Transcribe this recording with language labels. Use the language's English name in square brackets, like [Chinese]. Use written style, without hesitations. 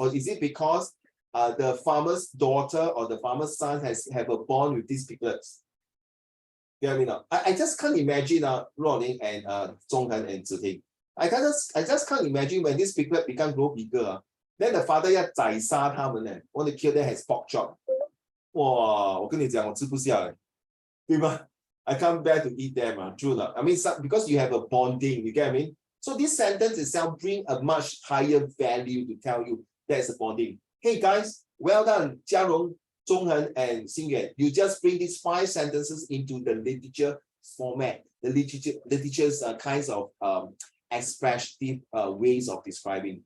[English] Or is it because the farmer's daughter or the farmer's son have a bond with these piglets? You know what I mean? I just can't imagine Ronnie and Zhonghan and Ziting. I just can't imagine when this piglet grow bigger, then the father [Chinese] 要宰杀他们 [English] want to kill them as pork chop. [Chinese] 哇，我跟你讲，我吃不下，对吧？ [English] I can't bear to eat them, true. I mean, because you have a bonding, you get what I mean? So this sentence itself bring a much higher value to tell you there's a bonding. Hey guys, well done, Jiarong, Zhonghen, and Xingyuan. You just bring these 5 sentences into the literature format, the literature's kinds of expressive ways of describing.